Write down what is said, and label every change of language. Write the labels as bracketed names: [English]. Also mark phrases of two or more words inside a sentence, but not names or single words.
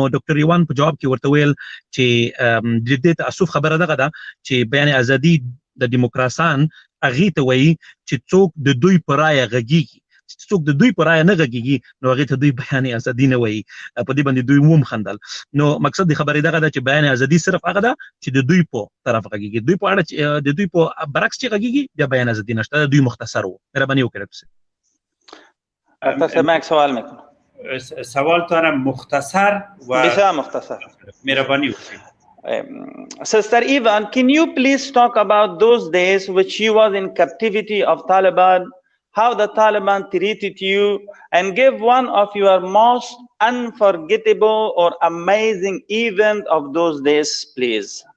[Pashto] ډاکټر یوان په جواب کې ورته ویل چې د دې تاسف خبره دغه ده چې بیان ازادي د دیموکراسان اغه ته وایي چې څوک د دوی پرای غږیږي څوک د دوی پرای نه غږیږي نو هغه ته دوی بیان ازادي نه وایي په دې باندې دوی ووم خندل نو مقصد د خبرې دغه ده چې بیان ازادي صرف هغه ده چې د دوی په طرف غږیږي دوی په اړه د دوی په برعکس چې غږیږي د بیان ازادي نشته دوی مختصر وو مهرباني وکړئ [Persian] تاسو ماک سوال میکنم سوال تو مختصر و بسیار مختصر [Pashto] مهربانی وکړئ [English] Sister Ivan, can you please talk about those days which you was in captivity of Taliban, how the Taliban treated you, and give one of your most unforgettable or amazing event of those days, please?